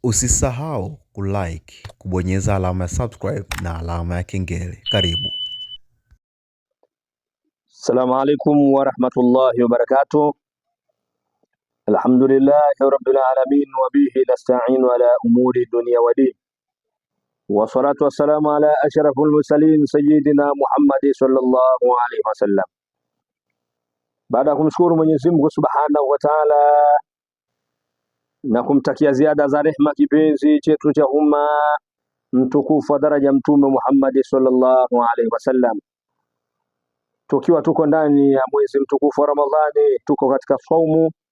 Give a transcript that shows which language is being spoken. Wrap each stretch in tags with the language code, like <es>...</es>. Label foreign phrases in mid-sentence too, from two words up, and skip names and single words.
<sw>Usisahau kulike, kubonyeza alama ya subscribe na alama ya kengele. Karibu.</sw> <ar>السلام عليكم ورحمة الله وبركاته. الحمد لله رب العالمين وبه نستعين على أمور الدنيا والدين. والصلاة والسلام على أشرف المرسلين سيدنا محمد صلى الله عليه وسلم.</ar> <sw>Baada ya kumshukuru Mwenyezi Mungu</sw> <ar>سبحانه وتعالى</ar> <sw>na kumtakia ziada za rehema kipenzi chetu cha umma mtukufu wa daraja Mtume Muhammad</sw> <ar>صلى الله عليه وسلم,</ar> <sw>tukiwa tuko ndani ya mwezi mtukufu wa Ramadhani, tuko katika saumu,</sw>